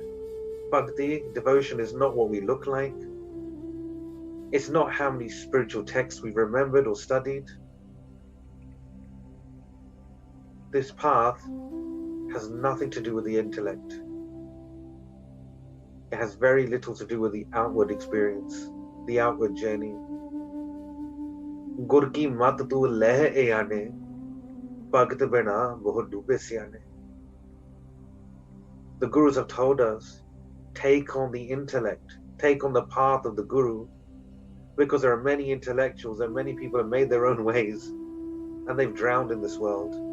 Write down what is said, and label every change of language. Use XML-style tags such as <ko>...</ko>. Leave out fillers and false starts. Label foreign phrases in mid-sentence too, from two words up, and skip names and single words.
<en>Bhakti, devotion, is not what we look like. It's not how many spiritual texts we've remembered or studied. This path has nothing to do with the intellect. It has very little to do with the outward experience, the outward journey.</en> <pa>ਗੁਰ ਕੀ ਮਤਿ ਤੂੰ ਲੇਹਿ ਇਆਨੇ, ਭਗਤਿ ਬਿਨਾ ਬਹੁ ਡੂਬੇ ਸਿਆਨੇ.</pa> <en>The Gurus have told us, take on the intellect, take on the path of the Guru, because there are many intellectuals and many people have made their own ways and they've drowned in this world.</en>